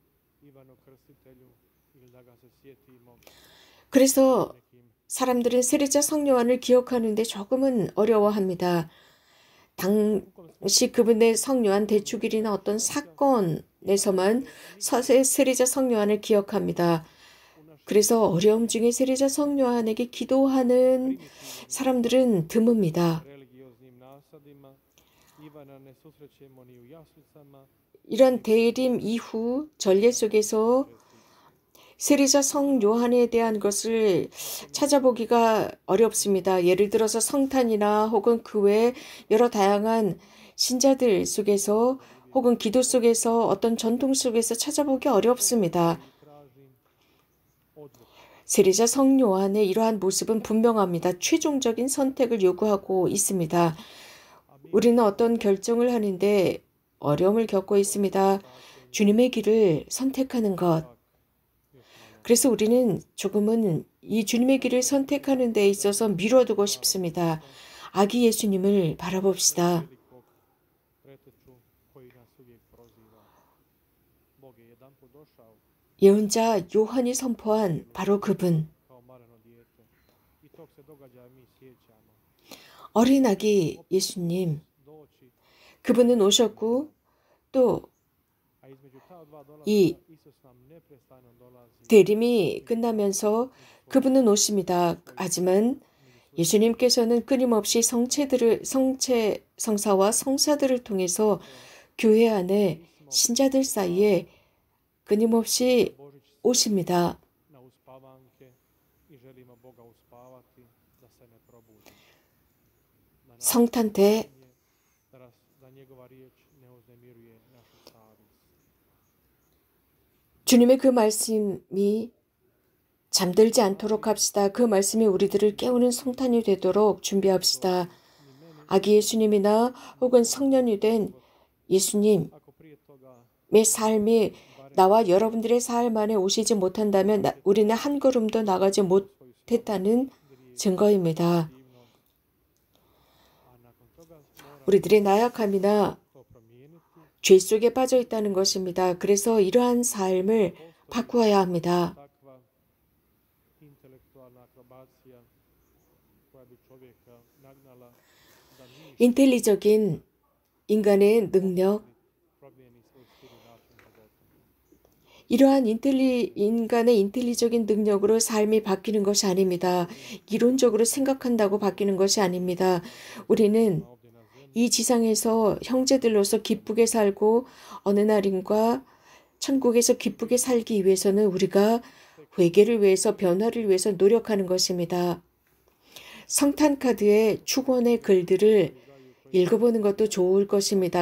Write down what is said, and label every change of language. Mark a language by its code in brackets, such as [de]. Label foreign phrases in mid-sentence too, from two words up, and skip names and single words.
[ko] 그래서 사람들은 세례자 성요한을 기억하는데 조금은 어려워합니다. 당시 그분의 성요한 대축일이나 어떤 사건에서만 세례자 성요한을 기억합니다. 그래서 어려움 중에 세례자 성 요한에게 기도하는 사람들은 드뭅니다. [hr] religioznim nasadima. Ivana ne susrećemo ni u jaslicama. [ko] 이런 대림 이후 전례 속에서 세례자 성 요한에 대한 것을 찾아보기가 어렵습니다. 예를 들어서 성탄이나 혹은 그 외 여러 다양한 신자들 속에서 혹은 기도 속에서 어떤 전통 속에서 찾아보기 어렵습니다. [hr] Tražim odluku. [ko] 세례자 성 요한의 이러한 모습은 분명합니다. 최종적인 선택을 요구하고 있습니다. 우리는 어떤 결정을 하는데 어려움을 겪고 있습니다. 주님의 길을 선택하는 것. 그래서 우리는 조금은 이 주님의 길을 선택하는 데 있어서 미뤄두고 싶습니다. 아기 예수님을 바라봅시다. [hr] Velikog preteču koji nas uvijek proziva. Bog je jedanput došao [ko] 예언자 요한이 선포한 바로 그분. [hr] kao maleno dijete. I tog se događaja mi sjećamo. [ko] 어린 아기 예수님. [hr] Doći, [ko] 그분은 오셨고 또 [hr] a između ta dva dolaska [ko] 이 [hr] Isus nam neprestano dolazi. [ko] 대림이 끝나면서 그분은 오십니다. 하지만 예수님께서는 끊임없이 성사와 성사들을 통해서 교회 안에 신자들 사이에 끊임없이 [hr] Božić [ko] 오십니다. [hr] na uspavanke i želimo Boga uspavati da se ne probudi. Da nas [ko] 성탄 때 [hr] da njegova riječ ne uznemiruje našu savjest. [ko] 주님의 그 말씀이 잠들지 않도록 합시다. 그 말씀이 우리들을 깨우는 성탄이 되도록 준비합시다. 아기 예수님이나 혹은 성년이 된 예수님의 [hr] Ako prije toga [ko] 삶이 나와 여러분들의 삶 안에 오시지 못한다면 우리는 한 걸음도 나가지 못했다는 증거입니다. [hr] divno, a nakon toga mora [ko] 우리들의 나약함이나 [hr] to promijeniti. [ko] 죄 속에 빠져 있다는 것입니다. 그래서 이러한 삶을 바꾸어야 합니다. [hr] Takva intelektualna akrobacija koja bi čovjeka nagnala da mi [ko] 인텔리적인 인간의 능력, [hr] promijeni svoj stil i način života. [ko] 이러한 인간의 인텔리적인 능력으로 삶이 바뀌는 것이 아닙니다. 이론적으로 생각한다고 바뀌는 것이 아닙니다. 우리는 [hr] Ovdje na zemlji [ko] 이 지상에서 형제들로서 기쁘게 살고 어느 날인가 천국에서 기쁘게 살기 위해서는 우리가 회개를 위해서 변화를 위해서 노력하는 것입니다. 성탄 카드의 축원의 글들을 읽어보는 것도 좋을 것입니다.